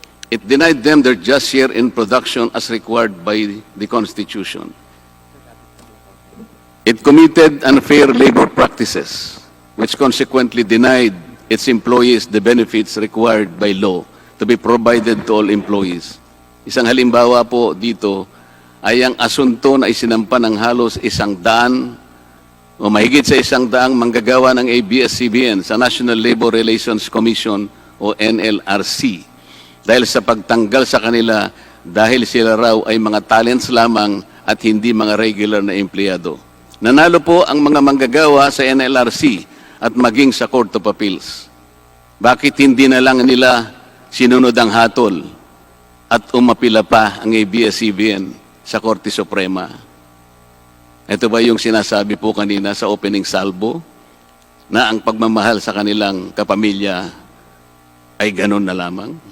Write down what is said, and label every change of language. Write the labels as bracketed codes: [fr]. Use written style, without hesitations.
[en] It denied them their just share in production as required by the Constitution. It committed unfair labor practices, which consequently denied its employees the benefits required by law to be provided to all employees. [tl] Isang halimbawa po dito ay ang asunto na isinampa ng halos 100 o mahigit sa 100 manggagawa ng ABS-CBN sa National Labor Relations Commission o NLRC dahil sa pagtanggal sa kanila dahil sila raw ay mga talents lamang at hindi mga regular na empleyado. Nanalo po ang mga manggagawa sa NLRC at maging sa Court of Appeals. Bakit hindi na lang nila sinunod ang hatol at umapila pa ang ABS-CBN sa Korte Suprema? Ito ba yung sinasabi po kanina sa opening salvo na ang pagmamahal sa kanilang kapamilya ay ganun na lamang?